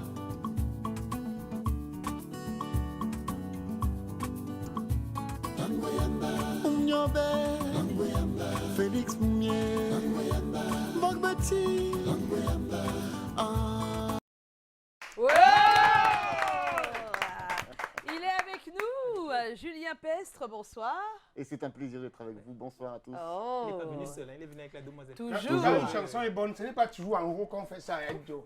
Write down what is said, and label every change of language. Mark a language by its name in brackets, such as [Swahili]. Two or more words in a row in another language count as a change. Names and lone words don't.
[Lingala] tango yamba nyobe tango yamba Félix Moumier tango yamba Bogbati tango yamba [French] Il est avec nous, Julien Pestre, bonsoir. Et c'est un plaisir d'être avec vous. Bonsoir à tous. Oh. Il n'est pas venu seul, hein, il est venu avec la demoiselle. Toujours. Quand une chanson est bonne, ce n'est pas toujours en gros qu'on fait ça, hein, Joe.